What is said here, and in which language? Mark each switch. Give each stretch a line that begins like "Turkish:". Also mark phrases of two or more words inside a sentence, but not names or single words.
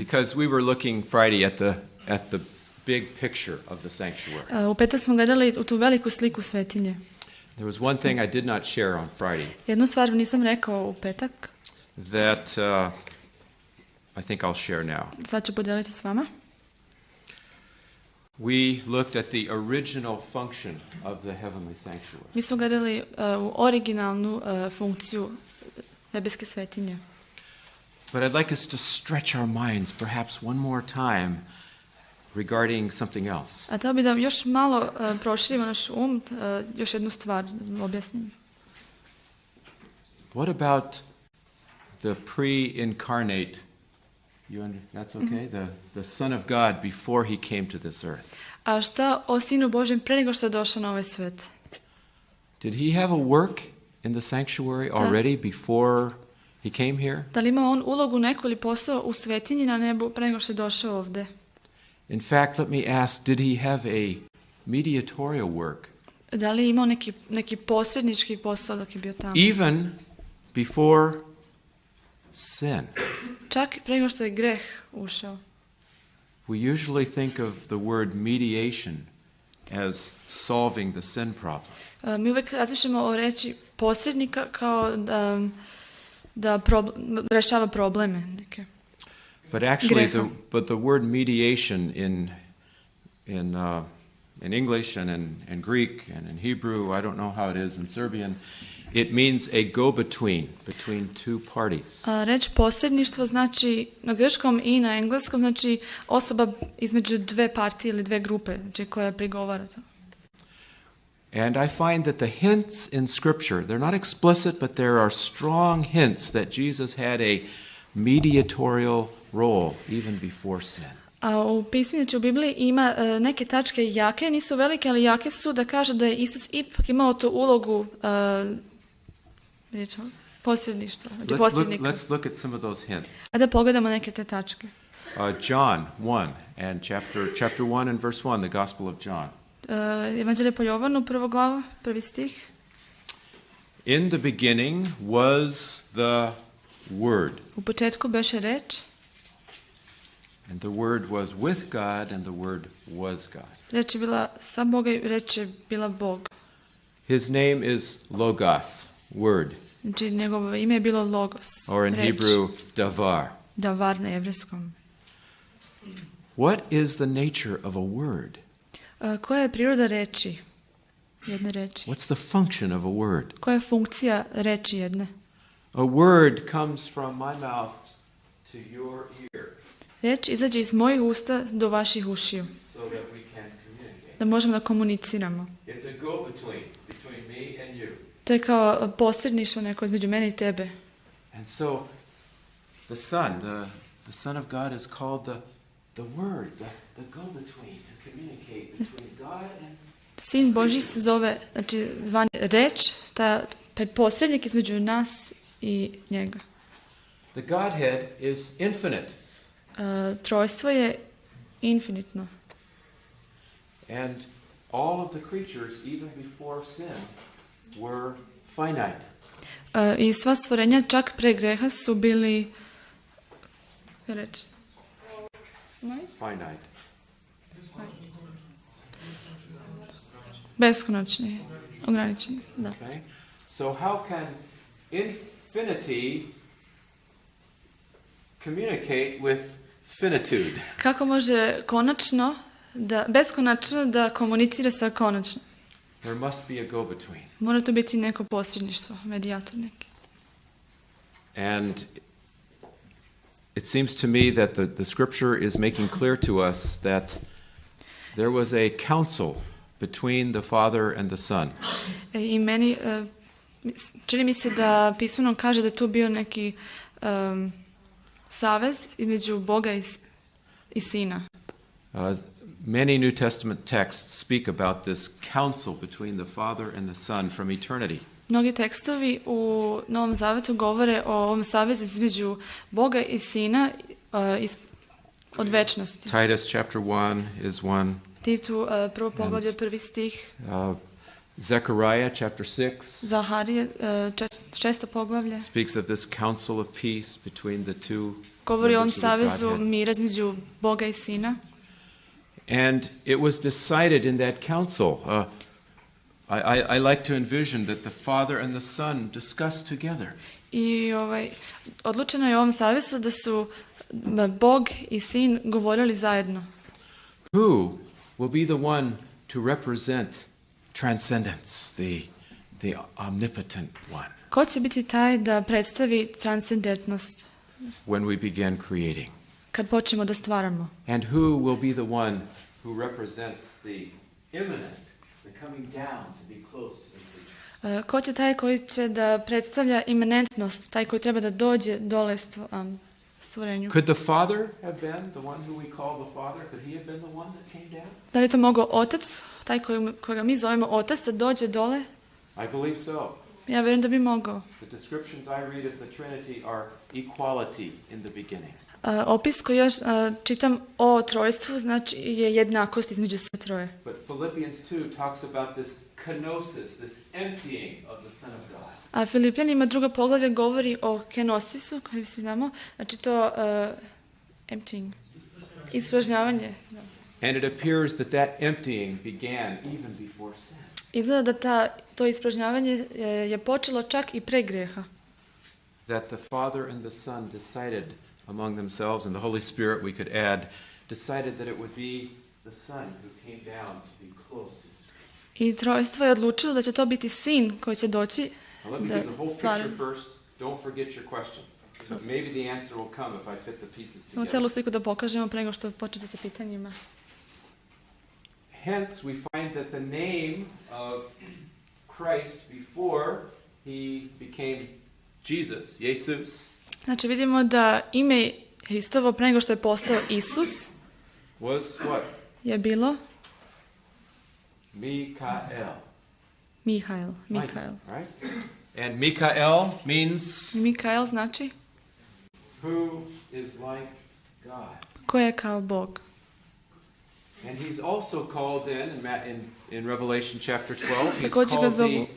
English: Because we were looking Friday at the big picture of the sanctuary.
Serbian: U petak smo gledali u tu veliku sliku svetinje.
English: There was one thing I did not share on Friday
Serbian: Jednu stvar nisam rekao u petak,
English: that I think I'll share now.
Serbian: sad ću podijeliti s vama.
English: We looked at the original function of the heavenly sanctuary.
Serbian: Mi smo gledali u originalnu funkciju nebeske svetinje.
English: But I'd like us to stretch our minds perhaps one more time regarding something else.
Serbian: A teo bi da još malo proširimo naš još jednu stvar objasnim.
English: What about the pre-incarnate, that's okay, the Son of God before he came to this earth?
Serbian: A šta o Sinu Božjem pre nego što je došao na ovaj svet?
English: Did he have a work in the sanctuary already before he came here?
Serbian: Da li ima on ulogu neku ili posao u svetinji na nebu pre nego što je došao ovde?
English: In fact, let me ask, did he have a mediatorial work
Serbian: Da li je imao neki posrednički posao dok je bio tamo?
English: even before sin?
Serbian: Čak pre nego što je greh ušao.
English: We usually think of the word mediation as solving the sin problem.
Serbian: Mi uvek razmišljamo o reči posrednika kao da rešava probleme neke.
English: But actually,
Serbian: Greha.
English: the word mediation in English and in Greek and in Hebrew, I don't know how it is in Serbian, it means a go-between between two parties.
Serbian: Reč posredništvo znači na grčkom i na engleskom znači osoba između dve partije ili dve grupe, znači koja prigovara to.
English: And I find that the hints in Scripture, they're not explicit, but there are strong hints that Jesus had a mediatorial role even before sin.
Serbian: A u pismu, znači u Bibliji ima neke tačke jake, nisu velike, ali jake su da kaže da je Isus ipak imao tu ulogu posredništva, znači posrednika.
English: Let's look at some of those hints.
Serbian: A da pogledamo neke te tačke.
English: John 1 and chapter 1 and verse 1, the Gospel of John.
Serbian: Evanđelje po Jovanu, 1. glava, 1. stih.
English: In the beginning was the Word,
Serbian: U početku beše reč,
English: and the Word was with God, and the Word was God.
Serbian: reč je bila sa Boga i reč je bila Bog.
English: His name is Logos, Word,
Serbian: Znači njegovo ime je bilo Logos,
English: or in
Serbian: reč.
English: Hebrew, Davar.
Serbian: Davar na jevrijskom.
English: What is the nature of a word?
Serbian: Koja je priroda reči? Jedne reči.
English: What's the function of a word?
Serbian: Koja je funkcija reči jedne?
English: A word comes from my mouth to your ear
Serbian: Reč izađe iz mojih usta do vaših ušiju,
English: so that we can communicate.
Serbian: da možemo da komuniciramo.
English: It's a go-between between me and you.
Serbian: To je kao posredništvo neko između mene i tebe.
English: And so the Son, the Son of God is called the Word, the go-between to communicate between God and
Serbian: Sin Božji se zove, znači zvan reč, taj posrednik između nas i njega.
English: the Godhead is infinite.
Serbian: Trojstvo je infinitno.
English: And all of the creatures, even before sin, were finite.
Serbian: I sva stvorenja čak pre greha su bili reč.
English: Finite.
Serbian: Beskonačni, ograničeni. Da.
English: Okay? So how can infinity communicate with finitude?
Serbian: Kako može beskonačno da komunicira sa konačno?
English: There must be a go-between.
Serbian: Mora to biti neko posredništvo, medijator neki.
English: And it seems to me that the scripture is making clear to us that there was a council between the Father and the Son.
Serbian: I meni čini mi se da pismo nam kaže da je tu bio neki savez između Boga i Sina.
English: Many New Testament texts speak about this counsel between the Father and the Son from eternity.
Serbian: Mnogi tekstovi u Novom Zavetu govore o ovom savezu između Boga i Sina od večnosti.
English: Titus chapter 1 is one.
Serbian: Titu, prvo poglavlje, prvi stih.
English: Zechariah chapter 6
Serbian: Zaharije, šesto poglavlje.
English: speaks of this counsel of peace between the two
Serbian: Govori o ovom
English: members of the
Serbian: savezu
English: Godhead.
Serbian: mira između Boga i Sina.
English: And it was decided in that council. I like to envision that the Father and the Son discuss together.
Serbian: I odlučeno je u ovom savezu da su Bog i Sin govorili zajedno.
English: Who will be the one to represent transcendence, the omnipotent one,
Serbian: Ko će biti taj da predstavi transcendentnost
English: when we begin creating?
Serbian: kad počnemo da stvaramo?
English: And who will be the one who represents the immanent, the coming down to be close to the creature?
Serbian: Ko će taj koji će da predstavlja imanentnost, taj koji treba da dođe dole stvorenju?
English: Could the Father have been the one who we call the Father? Could he have been the one that came down?
Serbian: Da li je to mogao Otac, taj koga mi zovemo Otac, da dođe dole?
English: I believe so.
Serbian: Ja vjerujem da bi mogao.
English: The descriptions I read of the Trinity are equality in the beginning.
Serbian: Opis koji još čitam o trojstvu znači je jednakost između sve troje.
English: But Philippians 2 talks about this kenosis, this emptying of the Son of God.
Serbian: A Filipljanima drugo poglavlje govori o kenosisu, koji svi znamo, znači to emptying, ispražnjavanje.
English: And it appears that emptying began even before sin.
Serbian: Izgleda da to ispražnjavanje je počelo čak i pre greha.
English: That the Father and the Son decided among themselves, and the Holy Spirit, we could add, decided that it would be the Son who came down to be close to His creation.
Serbian: I trojstvo je odlučilo da će to biti Sin koji će doći
English: Now let me
Serbian: da
English: give the whole
Serbian: stvara.
English: picture first. Don't forget your question. But maybe the answer will come if I fit the pieces
Serbian: Samo
English: together.
Serbian: celu sliku da pokažemo pre nego što počnete sa pitanjima.
English: Hence, we find that the name of Christ before he became Jesus, Jesus,
Serbian: Znači vidimo da ime Hristovo pre nego što je postao Isus
English: was what?
Serbian: je bilo Mikael. Mihael.
English: Right? And Mikael means
Serbian: Mikael znači
English: who is like God.
Serbian: ko je kao Bog.
English: And he's also called then in Revelation chapter 12, he's
Serbian: Također ga
English: called
Serbian: zovu
English: the